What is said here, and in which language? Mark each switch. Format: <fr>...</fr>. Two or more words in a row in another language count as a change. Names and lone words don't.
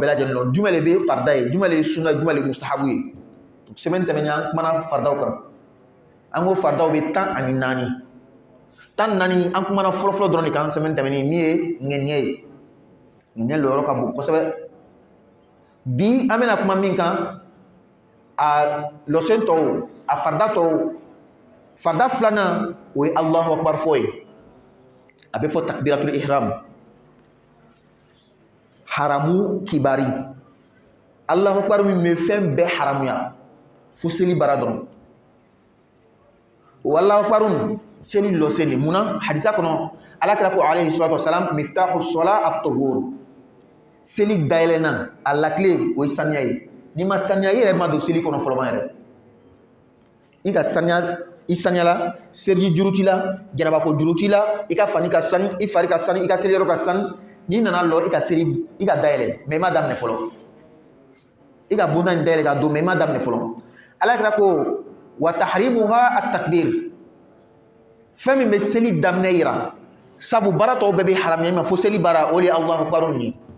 <bm>lajɛlen lɔn jumɛn de bɛ farida ye jumɛn de ye sunna jumɛn de ye mustahabu ye semaine tɛmɛna an kumana faridaw kan an ko faridaw bɛ 14 14 an kumana fɔlɔfɔlɔ dɔrɔn de kan semaine tɛmɛni min ye ŋɛniɲɛ ye ŋɛniɲɛ lɔyɔrɔ ka bon kosɛbɛ bi an bɛna kuma min kan a lɔsen tɔw a farida tɔw farida filanan o ye</bm> <ar>الله أكبر</ar> <bm>fɔ ye a bɛ fɔ</bm> <ar>تكبيرة الإحرام</ar> <bm>haramu kibari</bm> <ar>الله أكبر</ar> <bm>min bɛ fɛn bɛɛ haramuya fo seli bara dɔrɔn o</bm> <ar>الله أكبر</ar> <bm>seli lɔsen de munna hadisa kɔnɔ alakira ko</bm> <ar>عليه الصلاة والسلام مفتاح الصلاة الطهور</ar> <bm>seli dayɛlɛnna a lakile o ye saniya ye n'i ma saniya i yɛrɛ ma don seli kɔnɔ fɔlɔma yɛrɛ i ka saniya i saniyala seliji juru t'i la jɛnabako juru t'i la i ka fani ka sani i fari ka sani i ka seli yɔrɔ ka sani n'i nana lɔ i ka seli i ka dayɛlɛ mais i ma daminɛ fɔlɔ i ka bonda in dayɛlɛ ka don mais i ma daminɛ fɔlɔ alakira ko</bm> <ar>وتحريمها التكبير</ar> <bm>fɛn min bɛ seli daminɛ yira sabu baara tɔw bɛɛ bɛ haramuya ma fo seli baara o de ye</bm> <ar>الله أكبر</ar> <bm>ye</bm>